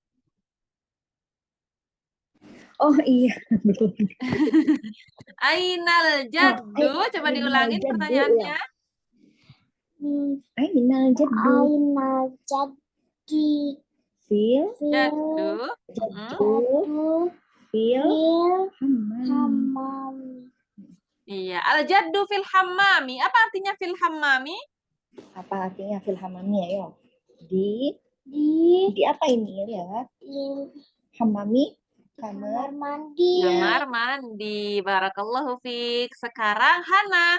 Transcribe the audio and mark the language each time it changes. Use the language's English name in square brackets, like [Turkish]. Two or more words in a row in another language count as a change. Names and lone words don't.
[Indonesian] Oh iya. [Arabic] أين الجد. [Indonesian] Coba [Arabic] Ainal [Indonesian] diulangin [Arabic] jaddu, [Indonesian] pertanyaannya. [Arabic] أين الجد. أين جادي Fil. Jaddu. جد في حمام. hamam Iya, الجد في الحمام. [Indonesian] Apa artinya [Arabic] في الحمام? [Indonesian] Apa artinya [Arabic] في الحمام? [Indonesian] Ayo. Di di apa ini ya? Hammami. Kamar. mandi. Kamar mandi. [Arabic] بارك الله فيك. [Indonesian] Sekarang Hana.